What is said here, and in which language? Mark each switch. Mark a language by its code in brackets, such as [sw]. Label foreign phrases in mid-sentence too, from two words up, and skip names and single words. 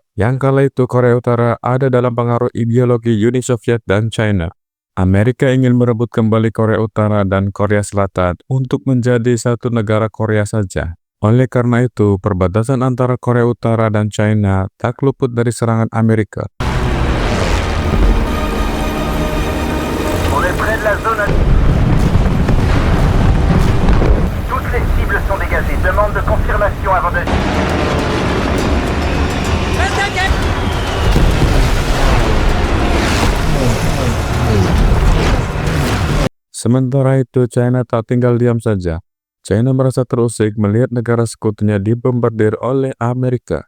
[id] Yang kala itu Korea Utara ada dalam pengaruh ideologi Uni Soviet dan China. Amerika ingin merebut kembali Korea Utara dan Korea Selatan untuk menjadi satu negara Korea saja. Oleh karena itu, perbatasan antara Korea Utara dan China tak luput dari serangan Amerika. [fr] On est près de la zone. Toutes les cibles sont dégagées. Demande de confirmation avant de... [id] Sementara itu, China tak tinggal diam saja. China merasa terusik melihat negara sekutunya dibombardir oleh Amerika.